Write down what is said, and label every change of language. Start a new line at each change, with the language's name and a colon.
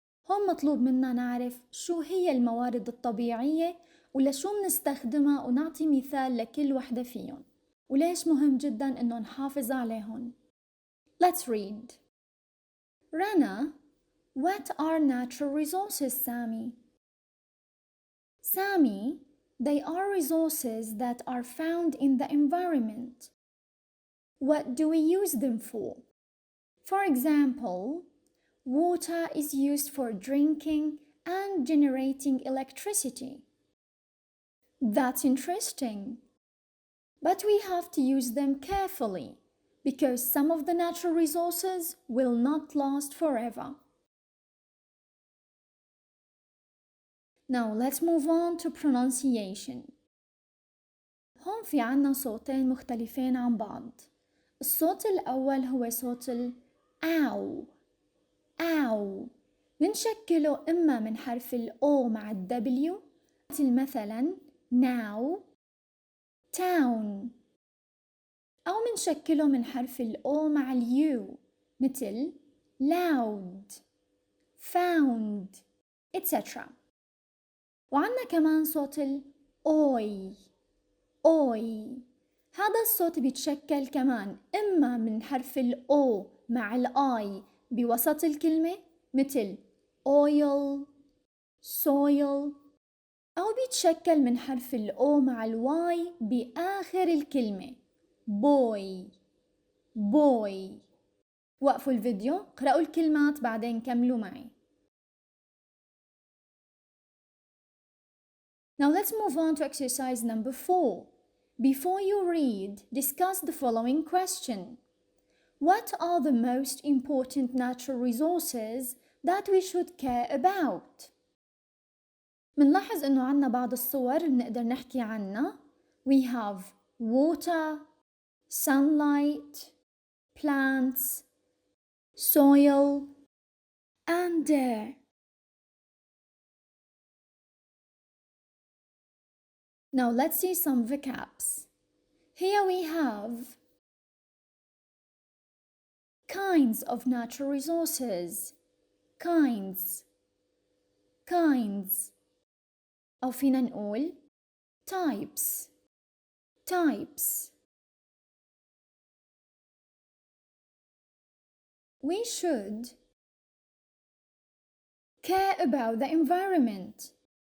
Arabic: هون مطلوب منا نعرف شو هي الموارد الطبيعية ولشو منستخدمها ونعطي مثال لكل وحدة فيهم وليش مهم جدا إنه نحافظ عليهم.
English: Let's read. Rana, what are natural resources, Sami? Sami, they are resources that are found in the environment. What do we use them for? For example, water is used for drinking and generating electricity. That's interesting. But we have to use them carefully because some of the natural resources will not last forever. Now let's move on to pronunciation.
Arabic: هون في عنا صوتين مختلفين عن بعض. الصوت الأول هو صوت أو أو منشكله إما من حرف الأو مع الدبليو مثلا
English: now town
Arabic: أو منشكله من حرف الأو مع اليو مثل
English: loud found etc.
Arabic: وعنا كمان صوت الأوي أوي. هذا الصوت بيتشكل كمان إما من حرف الأو مع الآي بوسط الكلمة مثل
English: oil soil
Arabic: أو بيتشكل من حرف الأو مع الواي بآخر الكلمة
English: boy boy.
Arabic: وقفوا الفيديو اقرأوا الكلمات بعدين كملوا معي.
English: Now let's move on to exercise number 4. Before you read, discuss the following question. What are the most important natural resources that we should care about?
Arabic: منلاحظ إنه عنا بعض الصور اللي نقدر نحكي عنها.
English: We have water, sunlight, plants, soil, and air. Now let's see some vocabs. Here we have kinds of natural resources.
Arabic: kinds أو فينا نقول types.
English: We should care about the environment.